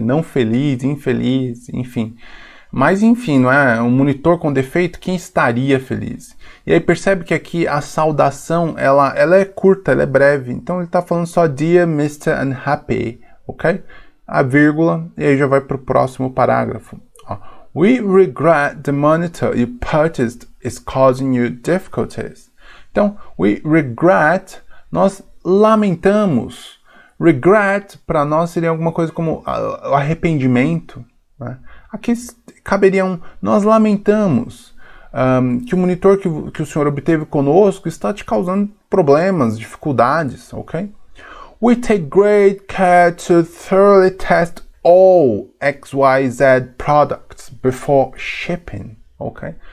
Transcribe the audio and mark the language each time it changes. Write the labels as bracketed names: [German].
[Portuguese] Não feliz, infeliz, enfim. Mas enfim, não é? Um monitor com defeito, quem estaria feliz? E aí percebe que aqui a saudação, ela é curta, ela é breve. Então ele está falando só [English] Dear Mr. Unhappy. [Portuguese] Ok? A vírgula, e aí já vai para o próximo parágrafo. [English] We regret the monitor you purchased is causing you difficulties. [Portuguese] Então, [English] we regret, [Portuguese] nós lamentamos. Regret, para nós, seria alguma coisa como arrependimento. Né? Aqui caberia nós lamentamos que o monitor que o senhor obteve conosco está te causando problemas, dificuldades, ok? [English] We take great care to thoroughly test all XYZ products before shipping, ok?